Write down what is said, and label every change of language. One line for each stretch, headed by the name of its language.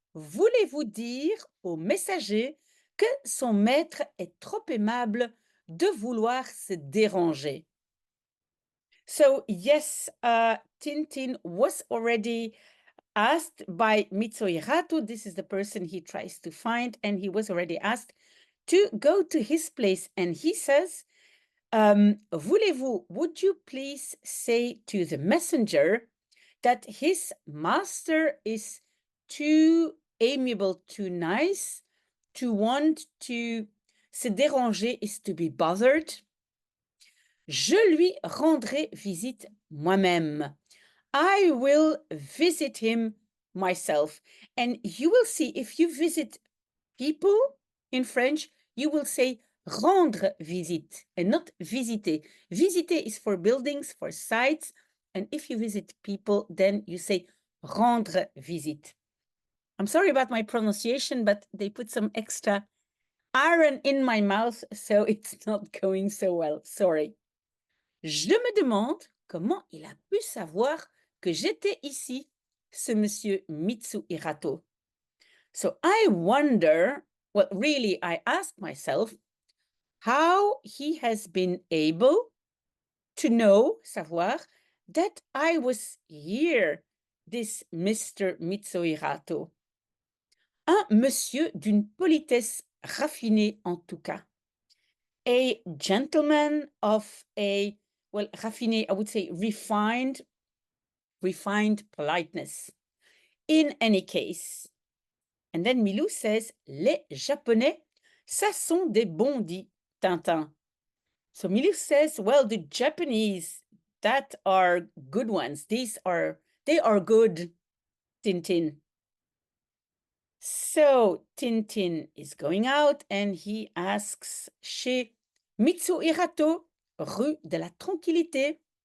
French: Voulez-vous dire au messager que son maître est trop aimable de vouloir se déranger?
English: So yes, Tintin was already asked by Mitsuhirato, this is the person he tries to find, and he was already asked to go to his place. And he says, Voulez-vous, would you please say to the messenger that his master is too amiable, too nice, to want to se déranger is to be bothered.
French: Je lui rendrai visite moi-même.
English: I will visit him myself. And you will see, if you visit people in French, you will say rendre visite and not visiter. Visiter is for buildings, for sites. And if you visit people, then you say rendre visite. I'm sorry about my pronunciation, but they put some extra iron in my mouth, so it's not going so well. Sorry.
French: Je me demande comment il a pu savoir que j'étais ici, ce monsieur Mitsuhirato.
English: So I wonder, well, really, I ask myself, how he has been able to know, savoir, that I was here, this Mr. Mitsuhirato.
French: Un monsieur d'une politesse raffinée en tout cas.
English: A gentleman of a, well, raffiné, I would say refined politeness. In any case. And then Milou says,
French: les Japonais, ça sont des bondis, Tintin.
English: So Milou says, well, the Japanese, that are good ones. They are good, Tintin. So Tintin is going out and he asks chez Mitsuhirato, rue de la Tranquillité.